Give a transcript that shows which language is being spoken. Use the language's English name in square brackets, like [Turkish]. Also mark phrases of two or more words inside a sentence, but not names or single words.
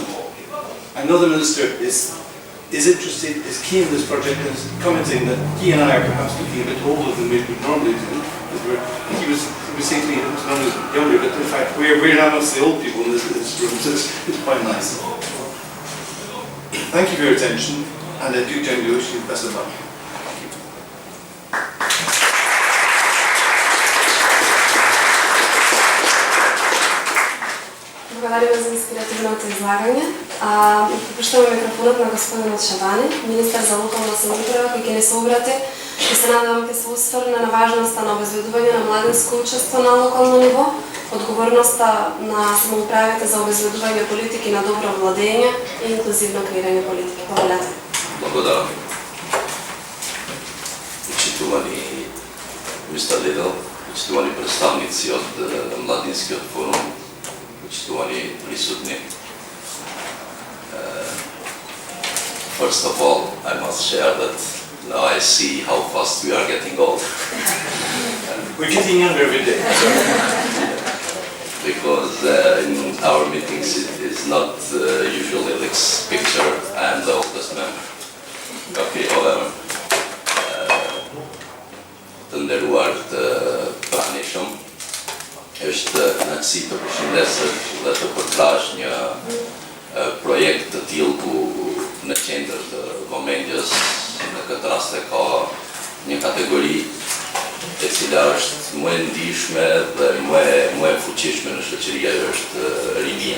[English] I know the minister is interested, is keen on this project and is commenting that he and I are perhaps looking a bit older than we would normally do. He was saying to me, he was not younger, but in fact we're now amongst the old people in this room, so it's quite nice. Thank you for your attention, and I do genuinely wish you the best of luck. [Macedonian] Благодарим за инспиративното излагање. Пуштаме микрофонот на господинот Шабани, министар за локална самоуправа, кој ќе ни се обрати и се надевам ќе се осврне на важноста на обезбедување на младинско учество на локално ниво, одговорноста на самоуправите за обезбедување политики на добро владење и инклузивно креирање политики. Благодарам. Благодарам. Почитувани мистер Лидел, почитувани представници од Младинскиот форум, почитувани присутни. [English] First of all, I must share that now I see how fast we are getting old. We're getting younger every day. Because in our meetings it is not usually this picture. I am the oldest member. Okay, however, [Albanian] të nderuar të pranishëm, është kënaqësi të përshëndesësh dhe të përtrash një projekt të tillë ku në qendër të vëmendjes në këtë rast e ka një kategori e cila është më e ndihshme dhe më e fuqishme në shoqëri, ajo është rinia.